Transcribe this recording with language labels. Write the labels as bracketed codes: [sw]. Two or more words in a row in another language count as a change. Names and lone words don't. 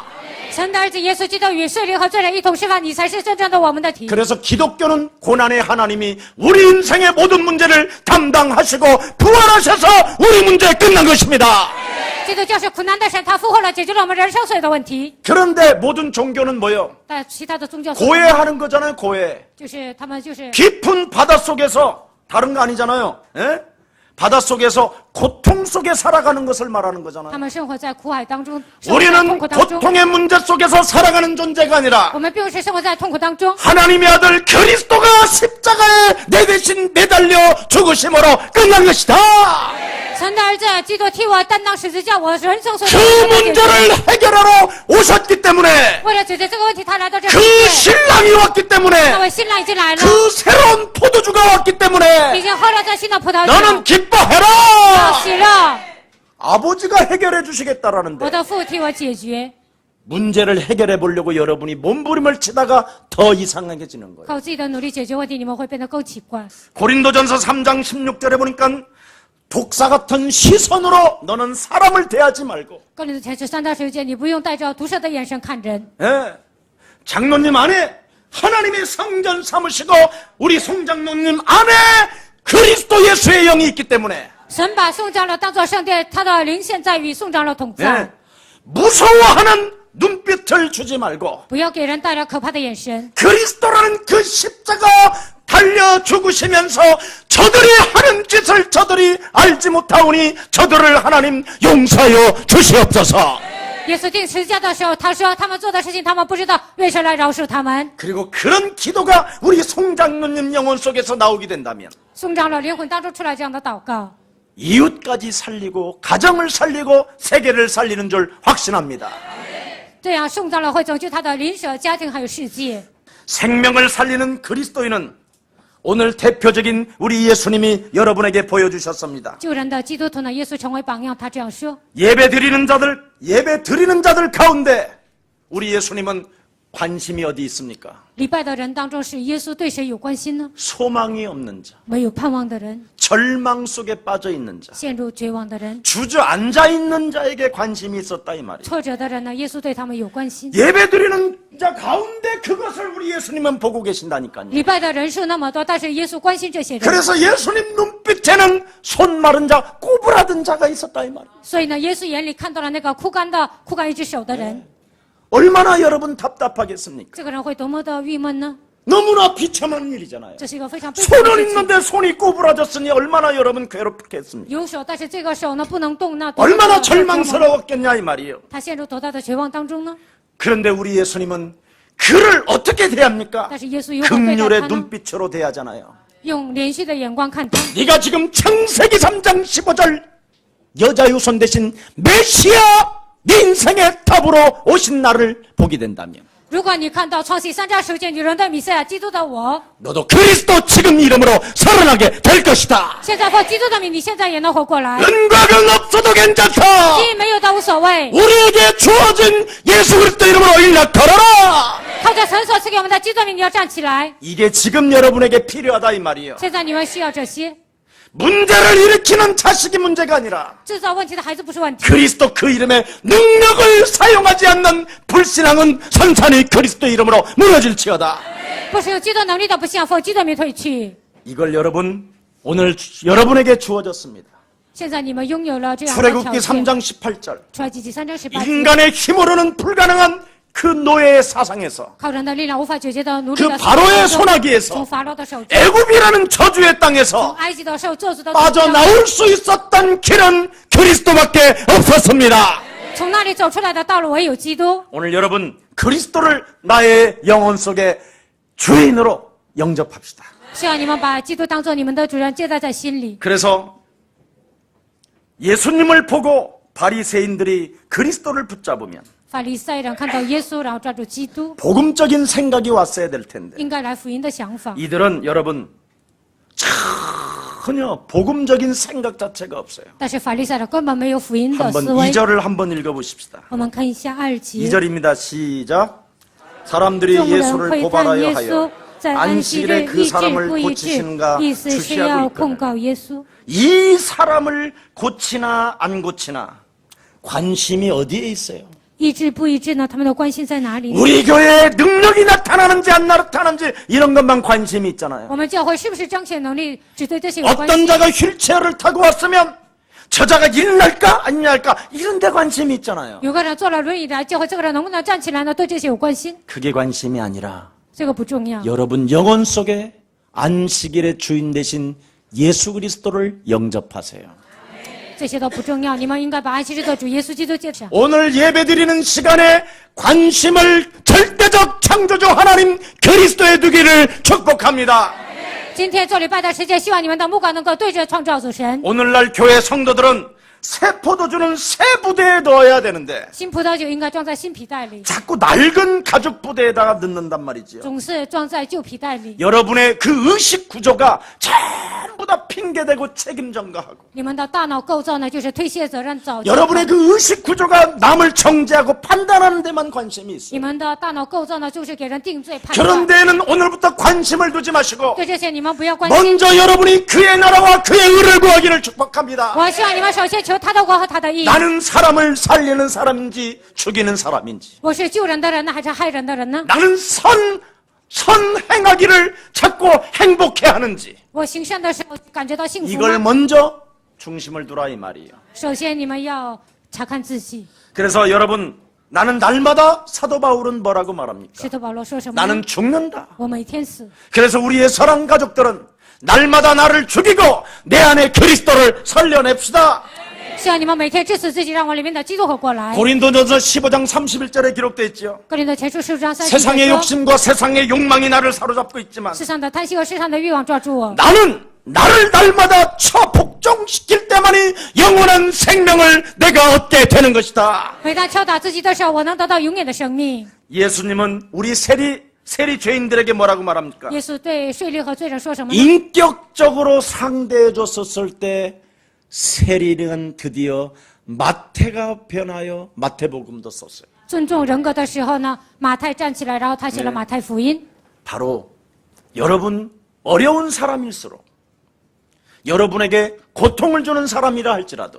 [zh] 神的儿子耶稣基督与税吏和罪人一同吃饭，你才是真正的我们的体。 [ko] 그래서 기독교는 고난의 하나님이 우리 인생의 모든 문제를 담당하시고 부활하셔서 우리 문제 끝난 것입니다. [zh] 基督教是苦难的神，他复活了，解决了我们人生所有的问题。 [ko] 그런데 모든 종교는 뭐요? [zh] 但其他的宗教 [ko] 고해하는 거잖아요. 고해. [zh] 就是他们就是 [ko] 깊은 바닷속에서 다른 거 아니잖아요. 에? 바닷속에서 고통 속에 살아가는 것을 말하는 [zh] 他 [ko] 거잖아요. [zh] 们生活在苦海当中，生活在痛 [ko] 우리는 [zh] 苦当中。 [ko] 고통의 문제 속에서 살아가는 존재가 아니라 [zh] 我们并不是生活在痛苦当中， [ko] 하나님의 아들 그리스도가 십자가에 내 대신 매달려 죽으심으로 끝난 것이다. [zh] 神的儿子基督替我担当十字架，我人生所有 [ko] 그 [zh] 的问题。 [ko] 문제를 해결하러 오셨기 때문에 [zh] 为了解决这个问题，他来到这个 [ko] 그 [zh] 世界。 [ko] 신랑이 왔기 [zh] 那 [ko] 때문에 [zh] 位新郎已经来了， [ko] 그 새로운 포도주가 왔기 [zh] 已 [ko] 때문에 [zh] 经喝了这新的葡萄 [ko] 너는 [zh] 酒， [ko] 기뻐해라. [zh] 要喜乐。 [ko] 아버지가 해결해 주시겠다라는데 [zh] 我的父替我解决， [ko] 문제를 해결해 보려고 여러분이 몸부림을 치다가 더 이상해지는 거예요. [zh] 靠自己的努力解决问题，你们会变得更奇怪。 [ko] 고린도전서 3장 16절에 보니까 독사 같은 시선으로 너는 사람을 대하지 말고 [zh] 哥林多前书3到16节，你不用带着毒舌的眼神看人。 [ko] 예. 장로님 안에 하나님의 성전 삼으시고 우리 송장로님 안에 그리스도 예수의 영이 있기 때문에 [zh] 神把宋长老当作圣殿，他的灵现在与宋长老同在。 [ko] 예. 무서워하는 눈빛을 주지 말고 [zh] 不要给人带来可怕的眼神。 [ko] 그리스도라는 그 십자가 달려 죽으시면서 저들이 하는 짓을 저들이 알지 못하오니 저들을 하나님 용서하여 주시옵소서. [zh] 耶稣钉十字架的时候，他说他们做的事情他们不知道，愿神来饶恕他们。 [ko] 그리고 그런 기도가 우리 송장로님 영혼 속에서 나오게 된다면 [zh] 宋长老灵魂当中出来这样的祷告， [ko] 이웃까지 살리고 가정을 살리고 세계를 살리는 줄 확신합니다. [zh] 这样宋长老会拯救他的邻舍、家庭还有世界。 [ko] 생명을 살리는 그리스도인은 오늘 대표적인 우리 예수님이 여러분에게 보여주셨습니다. [zh] 救人的基督徒呢，耶稣成为榜样，他这样说： [ko] 예배 드리는 자들 가운데 우리 예수님은 관심이 어디 있습니까? [zh] 礼拜的人当中是耶稣对谁有关心呢？ [ko] 소망이 없는 자, [zh] 没有盼望的人， [ko] 절망 속에 빠져 있는 자, [zh] 陷入绝望的人， [ko] 주저앉아 있는 자에게 관심이 있었다 이 말이에요. [zh] 挫折的人呢？耶稣对他们有关心。 [ko] 예배드리는 자 가운데 그것을 우리 예수님은 보고 계신다니까요. [zh] 礼拜的人数那么多，但是耶稣关心这些人， [ko] 그래서 예수님 눈빛에는 손 마른 자, 꼬부라든 자가 있었다 이 말이에요. [zh] 所以呢，耶稣眼里看到了那个枯干一只手的人， [ko] 얼마나 여러분 답답하겠습니까? [zh] 这个人会多么的郁闷呢？ [ko] 너무나 비참한 일이잖아요. [zh] 这是一个非常悲惨的 [ko] 손은 [zh] 事情。 [ko] 있는데 손이 꼬부라졌으니 얼마나 여러분 괴롭겠습니까? [zh] 有手，但是这个手呢不能动，那多么的 [ko] 얼마나 [zh] 折磨 [ko] 절망스러웠겠냐 이 말이에요. [zh] 他陷入多大的绝望当中呢？ [ko] 그런데 우리 예수님은 그를 어떻게 대합니까? [zh] 但是耶稣如何对待 [ko] 긍휼의 [zh] 他呢？ [ko] 눈빛으로 대하잖아요. [zh] 用怜恤的眼光看他。 [ko] 네가 지금 창세기 3장 15절 여자 유손 대신 메시아 네 인생의 답으로 오신 나를 보게 된다면 [zh] 如果你看到创世3章9节女人的弥赛亚基督的我， [ko] 너도 그리스도 지금 이름으로 살아나게 될 것이다. [zh] 现在奉基督的名，你现在也能活过来。 [ko] 은곽은 없어도 괜찮다. [zh] 基因没有的无所谓， [ko] 우리에게 주어진 예수 그리스도 이름으로 일어나 걸어라. [zh] 靠着神所赐给我们的基督的名，你要站起来。 [ko] 이게 지금 여러분에게 필요하다 이 말이에요. [zh] 现在你们需要这些， [ko] 문제를 일으키는 자식이 문제가 아니라 [zh] 制造问题的孩子不是问题。 [ko] 그리스도 그 이름의 능력을 사용하지 않는 불신앙은 산산이 그리스도 이름으로 무너질지어다. [zh] 不是有基督能力的不信仰，奉基督的名退去。 [ko] 이걸 여러분 오늘 여러분에게 주어졌습니다. [zh] 现在你们拥有了这样的条 [ko] 출애굽기 [zh] 件。 [ko] 3장 18절 [zh] 出埃及记3章18节， [ko] 인간의 힘으로는 불가능한 그 노예의 사상에서 [zh] 靠人的力量无法解决的奴隶 [ko] 그 [zh] 的 [ko] 바로의 [zh] 从 [ko] 손아귀에서 [zh] 法老的手中， [ko] 애굽이라는 저주의 [zh] 从 [ko] 땅에서 [zh] 埃及的受咒诅的 [ko] 빠져나올 수 있었던 길은 그리스도밖에 없었습니다. [zh] 从那里走出来的道路唯有基督。 [ko] 오늘 여러분 그리스도를 나의 영혼 속에 주인으로 영접합시다. [zh] 希望你们把基督当做你们的主人，接待在心里。 [ko] 그래서 예수님을 보고 바리새인들이 그리스도를 붙잡으면 [zh] 法利赛人看到耶稣，然后抓住基督， [ko] 복음적인 생각이 왔어야 될 텐데 [zh] 应该来福音的想法。 [ko] 이들은 여러분 전혀 복음적인 생각 자체가 없어요. [zh] 但是法利赛人根本没有福音的 [ko] 한번 [zh] 思维。 [ko] 2절을 한번 읽어보십시다. [zh] 我们看一下2节， [ko] 2절입니다. 시작. 사람들이 [zh] 众人 [ko] 예수를 [zh] 会 [ko] 고발하여 [zh] 赞耶稣 [ko] 하여 [zh] 在安息日 [ko] 안식일에 그 [zh] 医治 [ko] 사람을 [zh] 不医治， [ko] 고치시는가 [zh] 意思是 [ko] 주시하고 [zh] 要控 [ko] 있거든. [zh] 告耶稣。 [ko] 이 사람을 고치나 안 고치나 관심이 어디에 있어요? [zh] 医治不医治呢？他们的关心在哪里？ [ko] 우리 교회에 능력이 나타나는지 안 나타나는지 이런 것만 관심이 있잖아요. [zh] 我们教会是不是彰显能力，只对这些有关 [ko] 어떤 [zh] 系？ [ko] 자가 휠체어를 타고 왔으면 저 자가 일날까 안 일날까 이런 데 관심이 있잖아요. [zh] 有个人坐了轮椅来教会，这个人能不能站起来呢？对这些有关心， [ko] 그게 관심이 아니라 [zh] 这个不重要。 [ko] 여러분 영혼 속에 안식일의 주인 되신 예수 그리스도를 영접하세요. [zh] 这些都不重要，你们应该把安息日的主耶稣基督接上。 [ko] 오늘 예배드리는 시간에 관심을 절대적 창조주 하나님 그리스도에 두기를 축복합니다. [zh] 今天做礼拜的时间，希望你们的目光能够对着创造主神。 [ko] 오늘날 교회 성도들은 새 포도주는 새 부대에 넣어야 되는데 [zh] 新葡萄酒应该装在新皮袋里， [ko] 자꾸 낡은 가죽 부대에다가 넣는단 말이지요. [zh] 总是装在旧皮袋里。 [ko] 여러분의 그 의식 구조가 전부 다 핑계대고 책임 전가하고 [zh] 你们的大脑构造呢，就是推卸责任、找借口。 [ko] 여러분의 그 의식 구조가 남을 정죄하고 판단하는 데만 관심이 [zh] 你 [ko] 있어요. [zh] 们的大脑构造呢，就是给人定罪判 [ko] 그런 [zh] 断。 [ko] 데에는 오늘부터 관심을 두지 마시고 [zh] 对这些你们不要关心。 [ko] 먼저 여러분이 그의 나라와 그의 의를 구하기를 축복합니다. [zh] 我希望你们首先求他的国和他的义。 [ko] 나는 사람을 살리는 사람인지 죽이는 사람인지 [zh] 我是救人的人呢，还是害人的人呢？ [ko] 나는 선행하기를 자꾸 행복해 하는지 [zh] 我行善的时候感觉到幸福 [ko] 이걸 [zh] 吗？ [ko] 먼저 중심을 두라 이 말이에요. [zh] 首先你们要查看自己。 [ko] 그래서 여러분 나는 날마다 사도 바울은 뭐라고 말합니까? [zh] 使徒保罗说什么呢？ [ko] 나는 죽는다. [zh] 我每天死。 [ko] 그래서 우리의 사랑 가족들은 날마다 나를 죽이고 내 안에 그리스도를 살려냅시다. [zh] 希望你们每天致死自己，让我里面的基督活过来。 [ko] 고린도전서 15장 31절에 기록되어 있죠. [zh] 哥林多前书15章30 [ko] 세상의 [zh] 节说， [ko] 욕심과 세상의 욕망이 나를 사로잡고 있지만 [zh] 世上的贪心和世上的欲望抓住我。 [ko] 나는 나를 날마다 처복종시킬 때만이 영원한 생명을 내가 얻게 되는 것이다. [zh] 每当敲打自己的时候，我能得到永远的生命。 [ko] 예수님은 우리 세리 죄인들에게 뭐라고 말합니까? [zh] 耶稣对税吏和罪人说什么呢？ [ko] 인격적으로 상대해 줬었을 때 세리는 드디어 마태가 변하여 마태복음도 썼어요. [zh] 尊重人格的时候呢，马太站起来，然后他写了马太福音。 [ko] 바로 여러분 어려운 사람일수록 여러분에게 고통을 주는 사람이라 할지라도